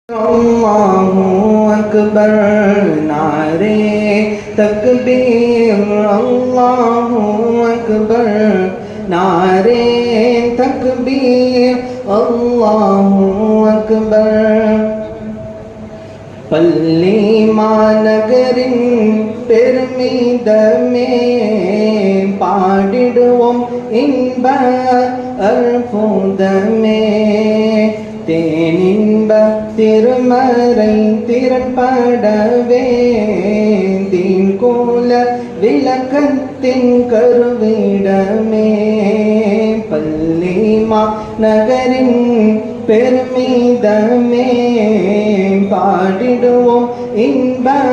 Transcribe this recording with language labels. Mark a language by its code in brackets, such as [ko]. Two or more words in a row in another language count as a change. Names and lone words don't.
[ur] اللہ اکبر نعرۂ تکبیر اللہ اکبر نعرۂ تکبیر اللہ اکبر [ta] பள்ளி மாநகரின் பெருமிதமே பாடிடுவோம் இன்ப அற்புதமே தேனின்ப திருமறை திறன்படவே தீன் கோல விளக்கத்தின் கருவிடமே பள்ளிமா நகரின் பெருமிதமே பாடிடுவோம் இன்ப